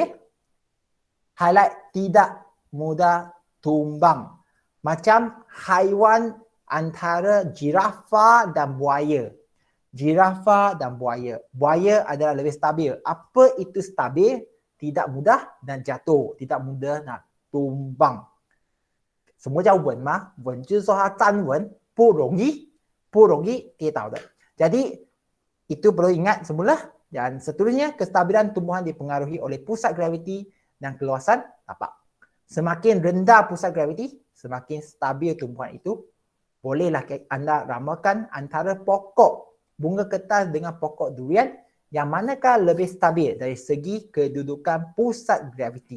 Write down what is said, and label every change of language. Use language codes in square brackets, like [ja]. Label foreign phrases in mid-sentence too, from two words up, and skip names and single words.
[ms] Highlight tidak mudah tumbang. Macam haiwan antara jirafa dan buaya. Jirafa dan buaya. Buaya adalah lebih stabil. Apa itu stabil? Tidak mudah dan jatuh. Tidak mudah nak tumbang. [zh] 什么叫稳吗？稳就是说它站稳，不容易跌倒的。 [ms] Jadi itu perlu ingat semula. Dan seterusnya, kestabilan tumbuhan dipengaruhi oleh pusat graviti dan keluasan tapak. Semakin rendah pusat graviti, semakin stabil tumbuhan itu. Bolehlah anda ramalkan antara pokok bunga kertas dengan pokok durian, yang manakah lebih stabil dari segi kedudukan pusat graviti.